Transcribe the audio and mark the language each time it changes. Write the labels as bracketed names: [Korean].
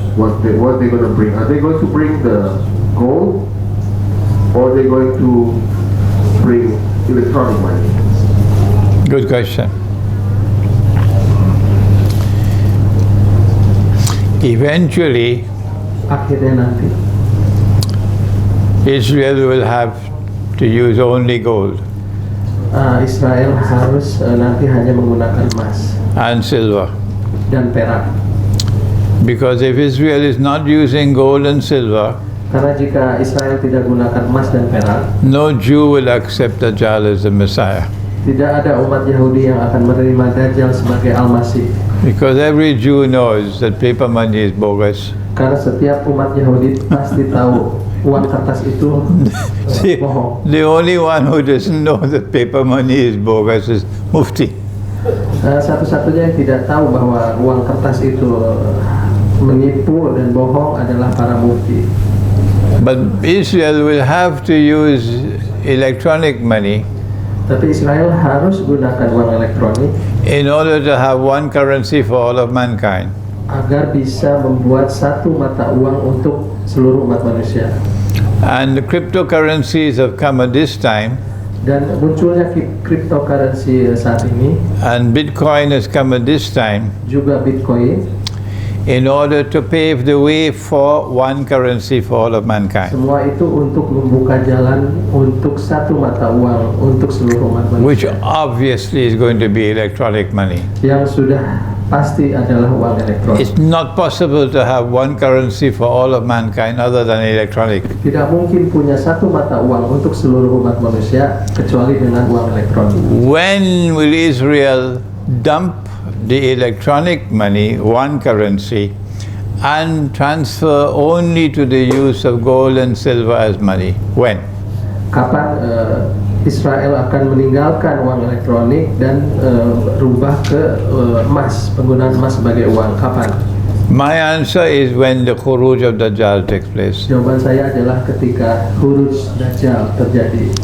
[English] What they going to bring? Are they going to bring the gold, or are they going to bring electronic money? Good question. Eventually, [Indonesian] Akhirnya nanti [English] Israel will have to use only gold [Indonesian] Israel harus nanti hanya menggunakan emas [English] and silver. [Indonesian] dan perak. [English] Because if Israel is not using gold and silver, [Indonesian] Karena jika Israel tidak gunakan emas dan perak, [English] no Jew will accept Dajjal as the Messiah. [Indonesian] tidak ada umat Yahudi yang akan menerima Dajjal sebagai Al-Masih. [English] Because every Jew knows that paper money is bogus. [Indonesian] Karena setiap umat Yahudi pasti tahu uang kertas itu bohong. [English] The only one who doesn't know that paper money is bogus is Mufti. [Indonesian] Satu-satunya yang tidak tahu bahwa uang kertas itu menipu dan bohong adalah para mufti. [English] But Israel will have to use electronic money [Indonesian] Tapi Israel harus gunakan uang elektronik [English] in order to have one currency for all of mankind. [Indonesian] agar bisa membuat satu mata uang untuk seluruh umat manusia. [English] And the cryptocurrencies have come at this time [Indonesian] Dan munculnya cryptocurrency saat ini, [English] and Bitcoin has come at this time, [Indonesian] juga Bitcoin, [English] in order to pave the way for one currency for all of mankind, [Indonesian] semua itu untuk membuka jalan untuk satu mata uang untuk seluruh umat [English] which [Indonesian] manusia, [English] obviously is going to be electronic money. [Indonesian] yang sudah pasti adalah uang elektronik. [English] It's not possible to have one currency for all of mankind other than electronic. [Indonesian] Tidak mungkin punya satu mata uang untuk seluruh umat manusia kecuali dengan uang elektronik. [English] When will Israel dump the electronic money, one currency, and transfer only to the use of gold and silver as money? When? [Indonesian] Kapan Israel akan meninggalkan uang elektronik dan berubah ke emas, penggunaan emas sebagai uang? Kapan? [English] My answer is when the khuruj of Dajjal takes place. [Indonesian] Jawaban saya adalah ketika khuruj Dajjal terjadi.